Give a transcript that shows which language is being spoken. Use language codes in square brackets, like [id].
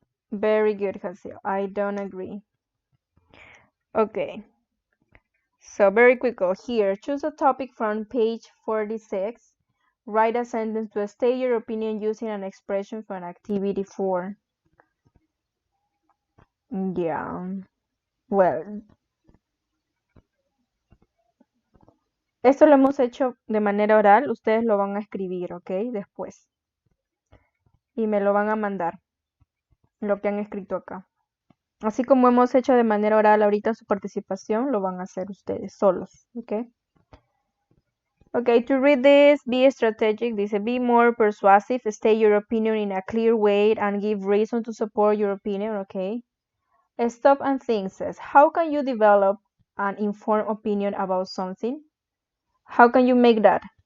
[en] Very good, Jaciel. I don't agree. Okay. So very quickly here, choose a topic from page 46. Write a sentence to state your opinion using an expression from activity 4. Yeah. [es] Well, esto lo hemos hecho de manera oral. Ustedes lo van a escribir, ¿ok? Después. y me lo van a mandar, lo que han escrito acá. Así como hemos hecho de manera oral ahorita su participación, lo van a hacer ustedes solos, ¿ok? [en] Okay, to read this, be strategic. Dice, be more persuasive, state your opinion in a clear way, and give reason to support your opinion, okay? Stop and think says, how can you develop an informed opinion about something? How can you make that?